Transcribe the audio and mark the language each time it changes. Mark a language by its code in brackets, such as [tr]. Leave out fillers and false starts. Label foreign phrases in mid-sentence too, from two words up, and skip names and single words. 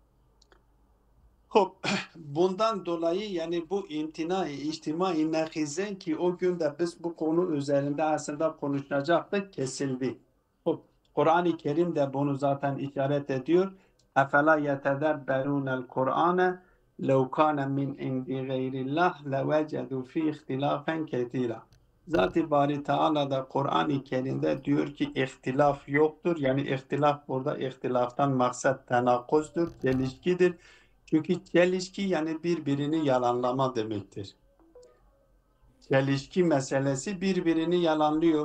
[tr] Hop, bundan dolayı yani bu imtina-i içtimai nakizen ki o gün de biz bu konu üzerinde aslında konuşacaktık kesildi. Hop, Kur'an-ı Kerim de bunu zaten işaret ediyor. [ar] أفلا يتدبرون القرآن لَوْ كَانَ مِنْ عِنْدِ غَيْرِ اللّٰهِ لَوَجَدُوا ف۪ي اِخْتِلَافًا كَثِيرًا. [tr] Zat-ı Bari Teala da Kur'an-ı Kerim'de diyor ki ihtilaf yoktur. Yani ihtilaf burada ihtilaftan maksat tenakkuzdur, çelişkidir. Çünkü çelişki yani birbirini yalanlama demektir. Çelişki meselesi birbirini yalanlıyor.